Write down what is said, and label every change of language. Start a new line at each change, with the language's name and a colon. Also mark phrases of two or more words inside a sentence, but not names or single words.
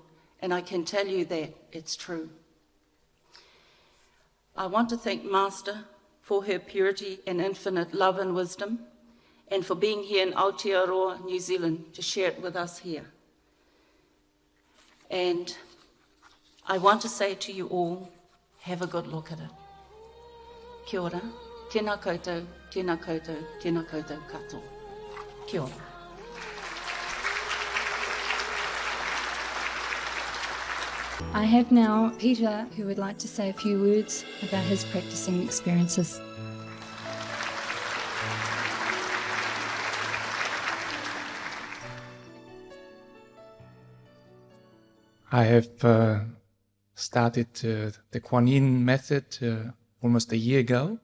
English: And I can tell you that it's true. I want to thank Master for her purity and infinite love and wisdom, and for being here in Aotearoa, New Zealand, to share it with us here. And I want to say to you all, have a good look at it.
Māori: Kia ora, tēnā koutou, tēnā koutou, tēnā koutou katoa. Kia ora.
English: I have now Peter, who would like to say a few words about his practicing experiences. I have started the Kuan Yin method almost a year ago.